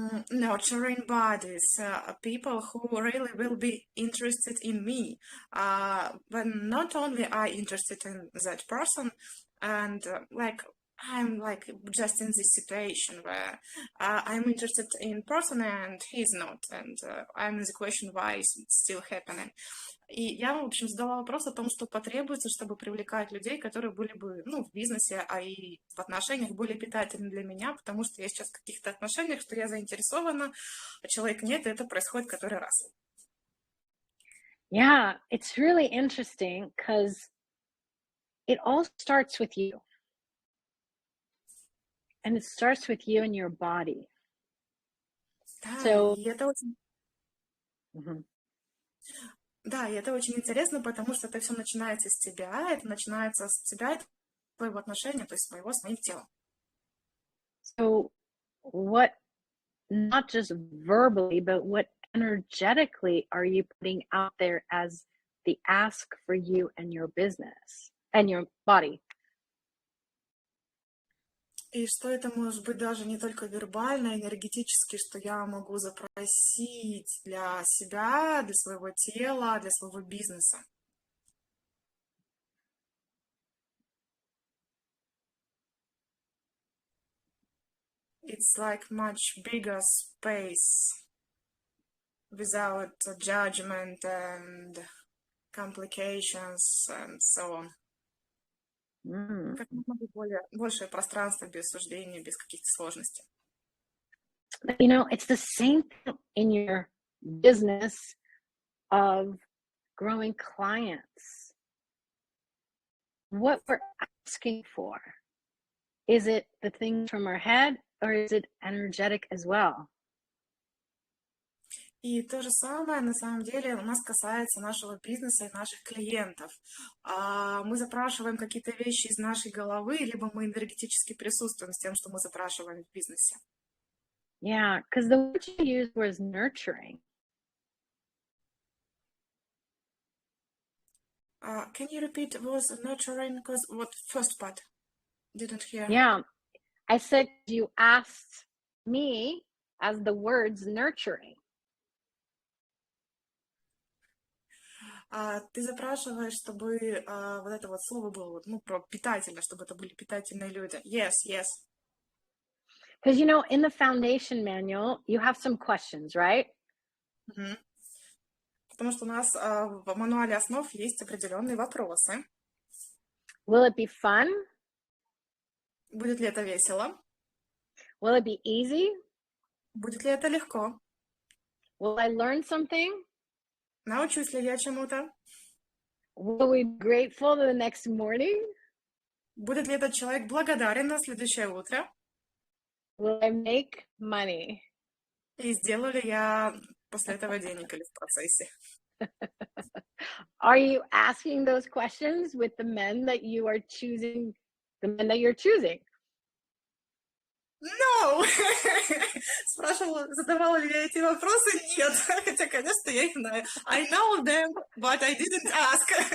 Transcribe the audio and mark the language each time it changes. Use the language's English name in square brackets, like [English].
[English] nurturing bodies, people who really will be interested in me, but not only I interested in that person, and I'm just in this situation where I'm interested in person and he's not, and I'm in the question why it's still happening. [Russian] И я, в общем, задала вопрос о том, что потребуется, чтобы привлекать людей, которые были бы, в бизнесе, а и в отношениях более питательны для меня, потому что я сейчас в каких-то отношениях, что я заинтересована, а человек нет, и это происходит который раз. [English] Yeah, it's really interesting because it all starts with you. And it starts with you and your body. [Russian] Да, [English] So, [Russian] и это очень... Да, и это очень интересно, потому что это все начинается с тебя, это начинается с тебя, твоего отношения, то есть своего с моим телом. [English] So, what, not just verbally, but what energetically are you putting out there as the ask for you and your business and your body? [Russian] И что это может быть даже не только вербально, энергетически, что я могу запросить для себя, для своего тела, для своего бизнеса. [English] It's like much bigger space without judgment and complications and so on. [Russian] Как можно большее пространство без суждения, без каких-то сложностей. [English] You know, it's the same thing in your business of growing clients. What we're asking for, is it the things from our head or is it energetic as well? [Russian] И то же самое, на самом деле, у нас касается нашего бизнеса и наших клиентов. Мы запрашиваем какие-то вещи из нашей головы, либо мы энергетически присутствуем с тем, что мы запрашиваем в бизнесе. [English] Yeah, because the word you used was nurturing. Can you repeat, was nurturing, because what first part? Didn't hear. Yeah, I said you asked me as the words nurturing. [Russian] Ты запрашиваешь, чтобы вот это вот слово было, ну, про питательно, чтобы это были питательные люди. [English] Yes, yes. Because, you know, in the foundation manual, you have some questions, right? Мгм. [Russian] Потому что у нас в мануале основ есть определенные вопросы. [English] Will it be fun? [Russian] Будет ли это весело? [English] Will it be easy? [Russian] Будет ли это легко? [English] Will I learn something? [Russian] Научусь ли я чему-то? [English] Will we be grateful the next morning? [Russian] Будет ли этот человек благодарен на следующее утро? [English] Will I make money? [Russian] И сделаю ли я после этого денег или в процессе? [English] Are you asking those questions with the men that you are choosing, the men that you're choosing? No! [Russian] Задавала ли я эти вопросы? Нет. Хотя, конечно, я их знаю. [English] I know them, but I didn't ask.